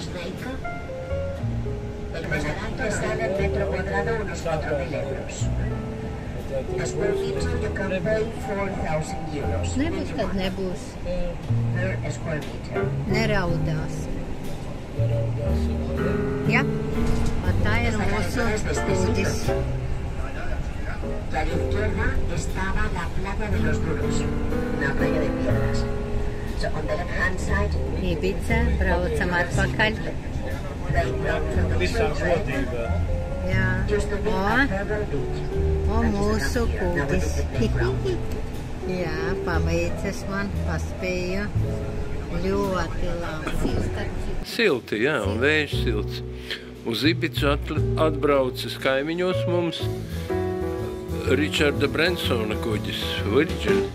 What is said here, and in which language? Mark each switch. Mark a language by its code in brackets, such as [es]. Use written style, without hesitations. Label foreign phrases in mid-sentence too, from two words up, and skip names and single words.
[lv] Nebūs, kad nebūs. Neraudās. Ja, tā ir mūsu kūtis. [es] Y a la izquierda estaba la playa de los Duros, una playa de piedras. [en] So on the left hand side, [lv] Ibica, braucam atpakaļ. [en] they brought from the train [lv] Jā. [en] just to be a pebble beach. [lv] O mūsu kūtis. Jā, paveicis man, paspēju. Ļoti labi. Silti, jā, un vējš silts. Uz Ibicu atbraucis kaimiņos mums Richarda Bransona kuģis, Virgin.